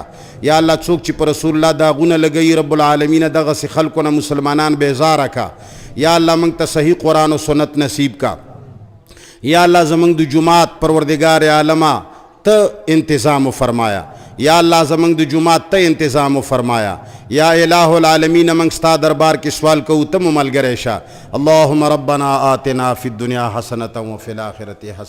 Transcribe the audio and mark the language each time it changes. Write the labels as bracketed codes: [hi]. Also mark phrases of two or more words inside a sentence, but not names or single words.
[ps] یا الله څوک چې پر رسول الله داغونه لګوي [ar] رب العالمین [ps] دغسې خلکو نه مسلمانان بیزاره کا. یا الله موږ ته صحیح قرآن و سنت نصیب کا. یا الله زموږ د جماعت پروردګار عالمه ته انتظام فرمایا. یا الله زموږ د جماعت ته انتظام فرمایا. [ar] یا الہ العالمین [ps] موږ ستا دربار کې سوال کوو ته مو ملګری شه. [ar] اللهم ربنا آتنا فی الدنیا حسنة وفی الآخرة حسنة